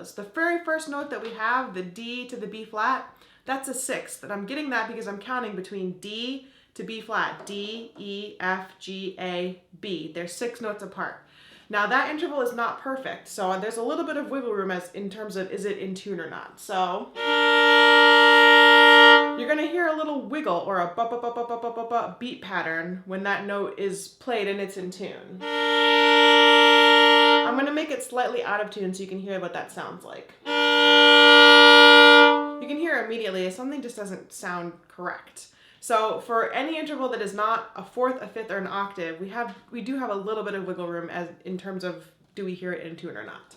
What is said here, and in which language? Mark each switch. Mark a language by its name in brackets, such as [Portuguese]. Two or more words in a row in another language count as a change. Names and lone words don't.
[English] The very first note that we have, the D to the B flat, that's a sixth, and I'm getting that because I'm counting between D to B flat, D, E, F, G, A, B. They're 6 notes apart. Now that interval is not perfect, so there's a little bit of wiggle room as in terms of is it in tune or not. So you're going to hear a little wiggle or a ba-ba-ba-ba-ba-ba-ba beat pattern when that note is played and it's in tune. I'm going to make it slightly out of tune so you can hear what that sounds like. You can hear immediately if something just doesn't sound correct. So for any interval that is not a fourth, a fifth, or an octave, we do have a little bit of wiggle room as in terms of do we hear it in tune or not.